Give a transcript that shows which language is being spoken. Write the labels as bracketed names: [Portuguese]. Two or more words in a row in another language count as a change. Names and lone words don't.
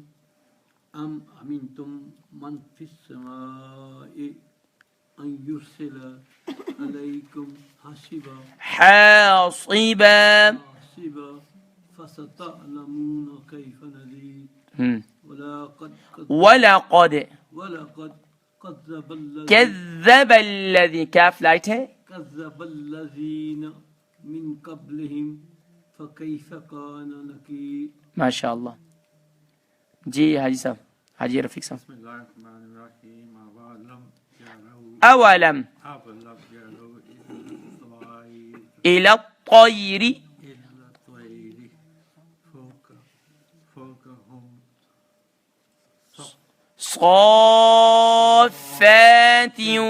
[Arabic] أم أمنتم من في السماء أن يرسل عليكم حاصبا فستعلمون كيف نذير. ولقد كذب الذين من قبلهم فكيف كان نكير. ما شاء الله. [Hindi] जी हाजी साहब, हाजी रफीक साहब. [Arabic] أولم إلى الطير صافات